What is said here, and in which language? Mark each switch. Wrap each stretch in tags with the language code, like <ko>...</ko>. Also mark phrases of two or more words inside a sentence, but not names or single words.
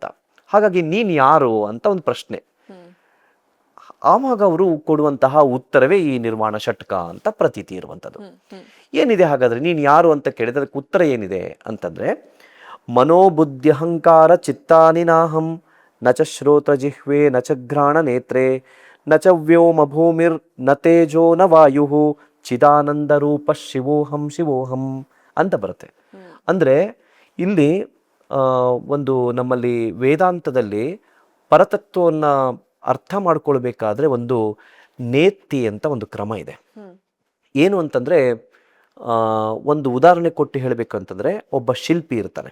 <kn>ಹಾಗಾಗಿ ನೀನ್ ಯಾರು ಅಂತ ಒಂದು ಪ್ರಶ್ನೆ. ಆವಾಗ ಅವರು ಕೊಡುವಂತಹ ಉತ್ತರವೇ ಈ ನಿರ್ವಾಣ ಷಟ್ಕ ಅಂತ ಪ್ರತೀತಿ ಇರುವಂಥದ್ದು. ಏನಿದೆ ಹಾಗಾದ್ರೆ ನೀನ್ ಯಾರು ಅಂತ ಕೇಳಿದ್ರೆ ಅದಕ್ಕೆ ಉತ್ತರ ಏನಿದೆ ಅಂತಂದ್ರೆ,</kn> <sa>ಮನೋಬುದ್ಧ್ಯಹಂಕಾರ ಚಿತ್ತಾನಿ ನಾಹಂ ನಚ ಶ್ರೋತ್ರ ಜಿಹ್ವೆ ನಚ ಘ್ರಾಣ ನೇತ್ರೆ ನಚ ವ್ಯೋಮ ಭೂಮಿರ್ ನ ತೇಜೋ ನ ವಾಯು ಚಿದಾನಂದ ರೂಪ ಶಿವೋಹಂ ಶಿವೋಹಂ</sa> <kn>ಅಂತ ಬರುತ್ತೆ. ಅಂದ್ರೆ ಇಲ್ಲಿ ಒಂದು ನಮ್ಮಲ್ಲಿ ವೇದಾಂತದಲ್ಲಿ ಪರತತ್ವವನ್ನ ಅರ್ಥ ಮಾಡ್ಕೊಳ್ಬೇಕಾದ್ರೆ ಒಂದು ನೇತಿ ಅಂತ ಒಂದು ಕ್ರಮ ಇದೆ. ಏನು ಅಂತಂದ್ರೆ ಒಂದು ಉದಾಹರಣೆ ಕೊಟ್ಟು ಹೇಳಬೇಕಂತಂದ್ರೆ, ಒಬ್ಬ ಶಿಲ್ಪಿ ಇರ್ತಾನೆ.</kn>